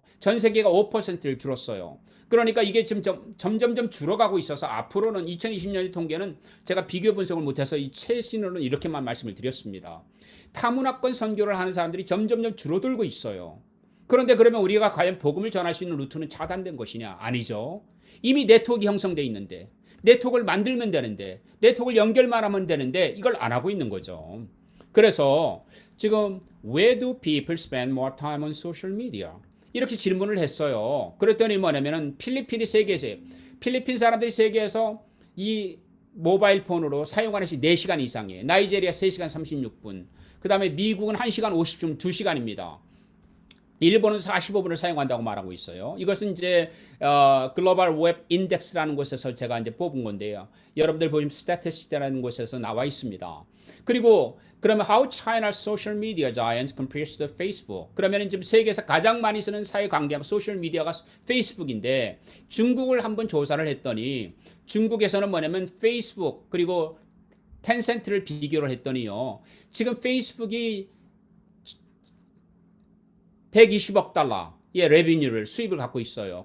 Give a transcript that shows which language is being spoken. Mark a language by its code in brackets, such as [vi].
[ko] 전 세계가 5%를 줄었어요. 그러니까 이게 지금 점점점 줄어가고 있어서 앞으로는 2020년의 통계는 제가 비교 분석을 못해서 이 최신으로는 이렇게만 말씀을 드렸습니다. 타문화권 선교를 하는 사람들이 점점점 줄어들고 있어요. 그런데 그러면 우리가 과연 복음을 전할 수 있는 루트는 차단된 것이냐? 아니죠. 이미 네트워크가 형성되어 있는데 네트워크를 만들면 되는데 네트워크를 연결만 하면 되는데 이걸 안 하고 있는 거죠. 그래서 지금 [en] Where do people spend more time on social media? [ko] 이렇게 질문을 했어요. 그랬더니 뭐냐면은 필리핀이 세계에서 필리핀 사람들이 세계에서 이 모바일 폰으로 사용하는 시 4시간 이상이에요. 나이제리아 3시간 36분. 그 다음에 미국은 1시간 50분, 2시간입니다. 일본은 45분을 사용한다고 말하고 있어요. 이것은 이제 글로벌 웹 인덱스라는 곳에서 제가 이제 뽑은 건데요. 여러분들 보시면 스태티스트라는 곳에서 나와 있습니다. 그리고 그러면 [en] how China's social media giant compares to Facebook. [ko] 그러면 지금 세계에서 가장 많이 쓰는 사회 관계 소셜 미디어가 페이스북인데 중국을 한번 조사를 했더니 중국에서는 뭐냐면 페이스북 그리고 텐센트를 비교를 했더니요. 지금 페이스북이 120억 달러의 레비뉴를 수입을 갖고 있어요.